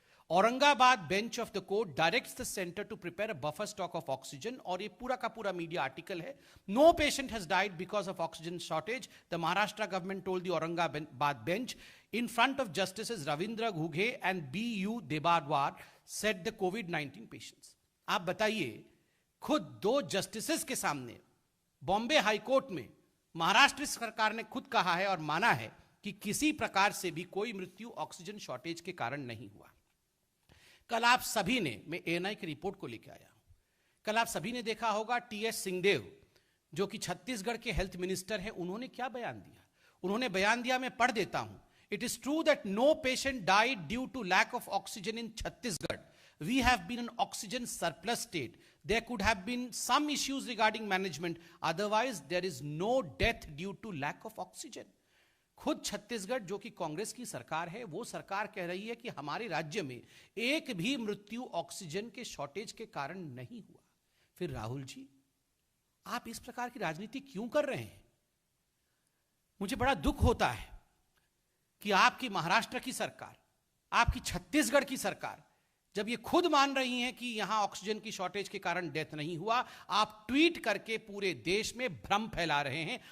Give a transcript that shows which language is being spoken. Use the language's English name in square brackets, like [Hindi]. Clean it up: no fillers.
[English] Aurangabad bench of the court directs the centre to prepare a buffer stock of oxygen, [Hindi] और ये पूरा का पूरा मीडिया आर्टिकल है। [English] No patient has died because of oxygen shortage, the Maharashtra government told the Aurangabad bench in front of Justices Ravindra Ghughe and B.U. Debadwar, said the COVID-19 patients. [Hindi] आप बताइए, खुद दो जस्टिसेस के सामने बॉम्बे हाईकोर्ट में महाराष्ट्र सरकार ने खुद कहा है और माना है कि किसी प्रकार से भी कोई मृत्यु ऑक्सीजन शॉर्टेज के कारण नहीं हुआ। कल आप सभी ने, मैं एएनआई की रिपोर्ट को लेकर आया हूं, कल आप सभी ने देखा होगा टीएस सिंहदेव जो कि छत्तीसगढ़ के हेल्थ मिनिस्टर हैं, उन्होंने क्या बयान दिया। उन्होंने बयान दिया, मैं पढ़ देता हूं। [English] It is true that no patient died due to lack of oxygen in Chhattisgarh. We have been an oxygen surplus state. There could have been some issues regarding management. Otherwise, there is no death due to lack of oxygen. [Hindi] खुद छत्तीसगढ़ जो कि कांग्रेस की सरकार है, वो सरकार कह रही है कि हमारे राज्य में एक भी मृत्यु ऑक्सीजन के शॉर्टेज के कारण नहीं हुआ। फिर राहुल जी, आप इस प्रकार की राजनीति क्यों कर रहे हैं? मुझे बड़ा दुख होता है कि आपकी महाराष्ट्र की सरकार, आपकी छत्तीसगढ़ की सरकार जब ये खुद मान रही हैं कि यहां ऑक्सीजन की शॉर्टेज के कारण डेथ नहीं हुआ, आप ट्वीट करके पूरे देश में भ्रम फैला रहे हैं।